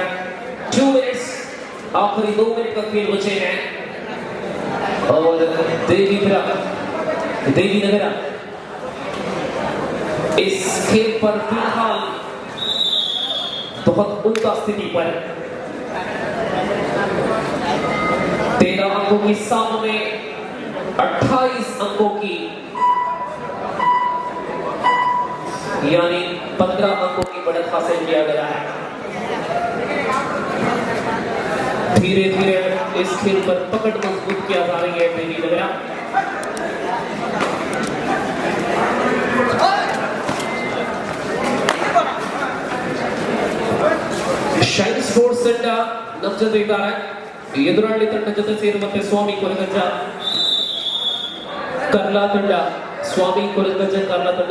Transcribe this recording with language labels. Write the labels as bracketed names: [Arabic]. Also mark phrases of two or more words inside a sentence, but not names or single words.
[Hindi] 2 minutes, आख़िरी 2 मिनट का खेल बचे हैं और देवीनगरा इस खेल पर फिलहाल बहुत उल्टा स्थिति पर 13 अंकों की सामने 28 अंकों की यानी 15 अंकों की बढ़त हासिल किया गया है। धीरे धीरे इस खेल पर पकड़ मजबूत किया जा रही है देवीनगरा। [Kannada] ಶೈನ್ ಸ್ಪೋರ್ಟ್ಸ್ ತಂಡ ನಮ್ಮ ಜೊತೆ ಇದ್ದಾರೆ. ಎದುರಾಳಿ ತಂಡ ಜೊತೆ ಸೇರುವಂತೆ ಸ್ವಾಮಿ ಕೊರಗಜ್ಜ ಕರ್ಲಾ ತಂಡ, ಸ್ವಾಮಿ ಕೊರಗಜ್ಜ ಕರ್ಲಾ ತಂಡ.